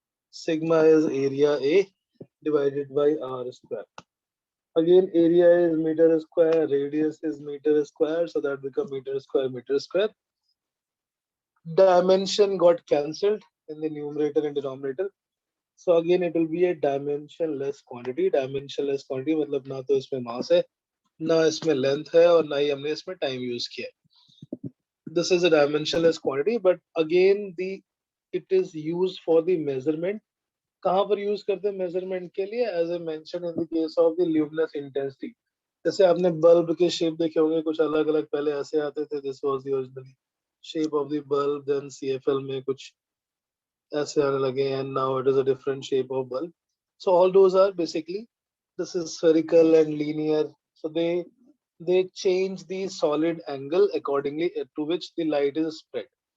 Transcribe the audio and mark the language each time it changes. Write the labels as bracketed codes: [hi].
[en] Sigma is area A divided by R square. Again, area is meter square, radius is meter square, so that becomes meter square, meter square. Dimension got cancelled in the numerator and denominator. So again, it will be a dimensionless quantity. [hi] Dimensionless quantity मतलब ना तो इसमें mass है, ना इसमें length है, और ना ही हमने इसमें time use किया. [en] This is a dimensionless quantity, but again it is used for the measurement. [hi] कहाँ पर use करते हैं measurement के लिए? [en] As I mentioned in the case of the luminous intensity. [hi] जैसे आपने bulb के shape देखे होंगे, कुछ अलग अलग पहले ऐसे आते थे. [en] This was the original shape of the bulb. Then [hi] CFL में कुछ ऐसे आने लगे, [en] and now it is a different shape of bulb. So all those are basically, this is spherical and linear. So they change the solid angle accordingly to which the light is spread.